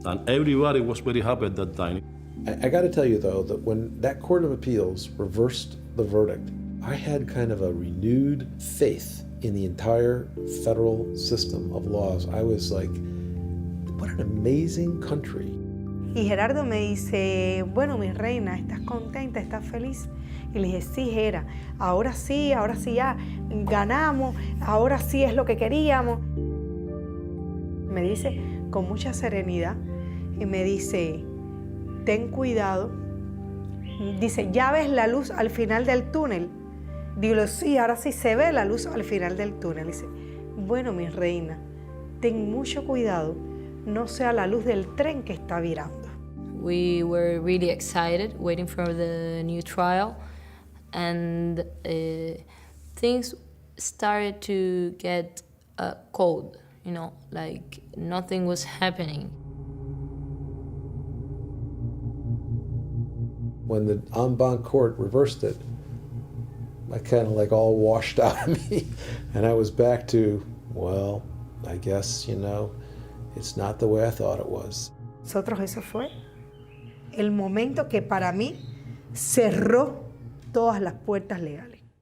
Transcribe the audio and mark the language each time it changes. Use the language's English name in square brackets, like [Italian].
[English] And everybody was very happy at that time. I got to tell you, though, that when that Court of Appeals reversed the verdict, I had kind of a renewed faith in the entire federal system of laws. I was like, what an amazing country. [Spanish] Y Gerardo me dice, bueno, mi reina, ¿estás contenta? ¿Estás feliz? Y le dije, sí, Gera, ahora sí ya ganamos, ahora sí es lo que queríamos. Me dice con mucha serenidad y me dice, ten cuidado. Dice, ¿ya ves la luz al final del túnel? Digo, sí, ahora sí se ve la luz al final del túnel. Dice, bueno, mi reina, ten mucho cuidado, no sea la luz del tren que está virando. [English] We were really excited, waiting for the new trial, and things started to get cold, you know, like nothing was happening. When the en banc court reversed it, I kind of like all washed out of me. And I was back to, well, I guess, you know, it's not the way I thought it was. [Spanish] Nosotros, eso fue el momento que para mí cerró todas las puertas legales.